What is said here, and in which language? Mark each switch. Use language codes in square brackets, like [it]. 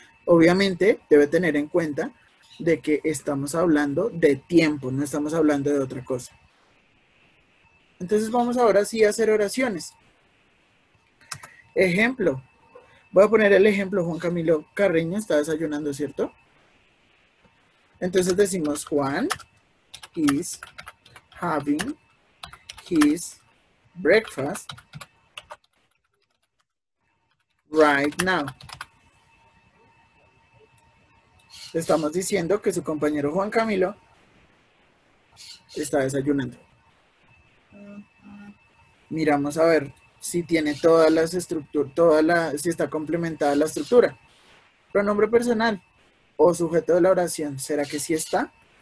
[es] Obviamente, debe tener en cuenta de que estamos hablando de tiempo, no estamos hablando de otra cosa. Entonces vamos ahora sí a hacer oraciones. Ejemplo. Voy a poner el ejemplo. Juan Camilo Carreño está desayunando, ¿cierto? Entonces decimos [en] Juan is having his breakfast right now. [es] Estamos diciendo que su compañero Juan Camilo está desayunando. Miramos a ver si tiene todas las estructuras, si está complementada la estructura. Pronombre personal o sujeto de la oración, ¿será que sí está?